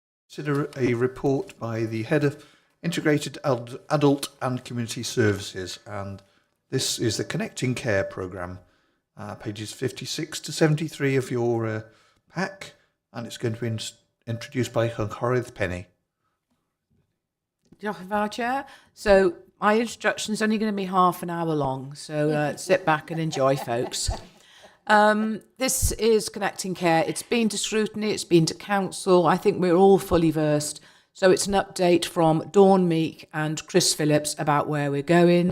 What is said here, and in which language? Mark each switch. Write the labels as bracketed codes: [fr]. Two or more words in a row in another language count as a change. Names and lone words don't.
[en] Consider a report by the Head of Integrated Adult and Community Services, and this is the Connecting Care programme, pages 56 to 73 of your pack, and it's going to be introduced by Cynghorydd Penny. [cy] Diolch yn fawr, Chair. [en] So my introduction is only going to be half an hour long, so sit back and enjoy, folks. This is Connecting Care. It's been to scrutiny, it's been to council. I think we're all fully versed. So it's an update from Dawn Meek and Chris Phillips about where we're going.